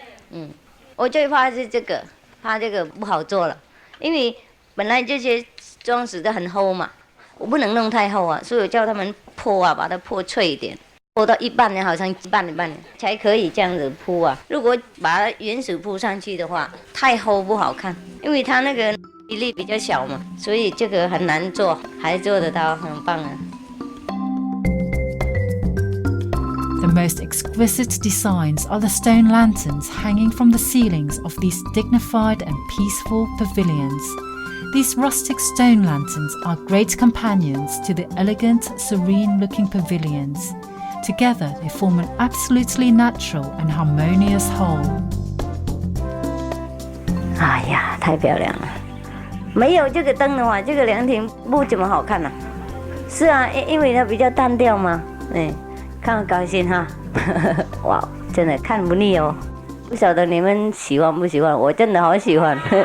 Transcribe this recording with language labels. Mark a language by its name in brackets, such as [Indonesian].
[Chinese] 嗯，我最怕是这个，怕这个不好做了，因为本来这些装饰的很厚嘛，我不能弄太厚啊，所以我叫他们破啊，把它破脆一点。铺到一半呢，好像一半才可以这样子铺啊。如果把它原始铺上去的话，太厚不好看，因为它那个比例比较小嘛，所以这个很难做，还做得到，很棒啊。 [English] The the most exquisite designs are the stone lanterns hanging from the ceilings of these dignified and peaceful pavilions. These rustic stone lanterns are great companions to the elegant, serene-looking pavilions. Together, they form an absolutely natural and harmonious whole. [Chinese] 哎呀，太漂亮了！没有这个灯的话，这个凉亭不怎么好看了。是啊，因为它比较单调嘛，看了高兴哈。哇，真的看不腻哦。不晓得你们喜欢不喜欢？我真的好喜欢。